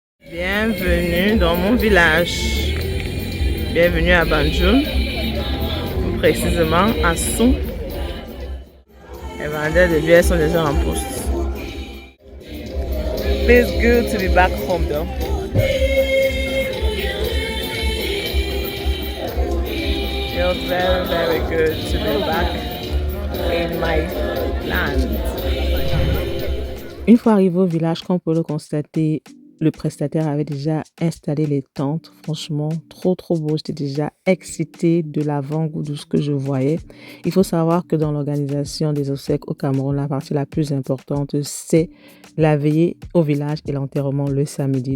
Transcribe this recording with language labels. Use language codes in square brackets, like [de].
[fr] Bienvenue dans mon village. Bienvenue à Banjul, plus précisément à Sou. Les vendeurs de bière sont déjà en poste. [en] Feels good to be back home though. Feels very, very good to be back in my land. [fr] Une fois arrivé au village, comme on peut le constater, le prestataire avait déjà installé les tentes. Franchement, trop beau. J'étais déjà excitée de l'avant-goût de ce que je voyais. Il faut savoir que dans l'organisation des obsèques au Cameroun, la partie la plus importante, c'est la veillée au village et l'enterrement le samedi.